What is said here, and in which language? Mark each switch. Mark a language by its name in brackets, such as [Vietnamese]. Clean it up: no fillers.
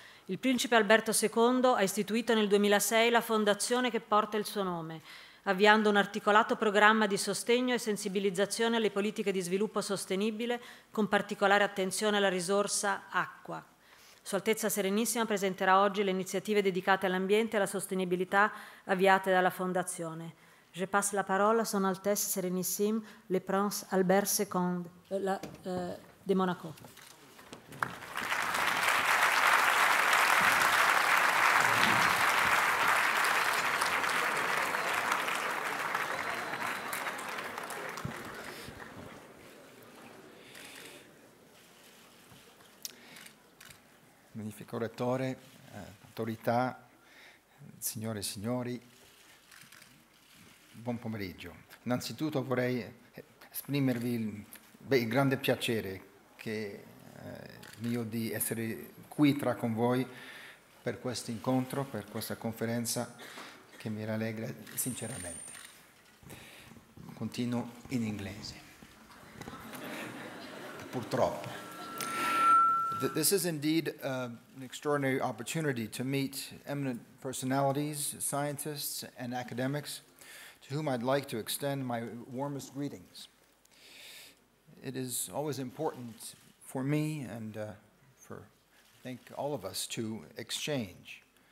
[Italian] Il Principe Alberto II ha istituito nel 2006 la fondazione che porta il suo nome, avviando un articolato programma di sostegno e sensibilizzazione alle politiche di sviluppo sostenibile, con particolare attenzione alla risorsa acqua. Sua Altezza Serenissima presenterà oggi le iniziative dedicate all'ambiente e alla sostenibilità avviate dalla Fondazione. [French] Je passe la parole à Son Altesse Sérénissime, le Prince Albert II de Monaco. [Italian] Magnifico oratore, autorità, signore e signori, buon pomeriggio. Innanzitutto vorrei esprimervi il grande piacere che mio di essere qui con voi per questo incontro, per questa conferenza che mi rallegra sinceramente. Continuo in inglese, purtroppo. [English] This is indeed an extraordinary opportunity to meet eminent personalities, scientists, and academics, to whom I'd like to extend my warmest greetings. It is always important for me and I think all of us to exchange.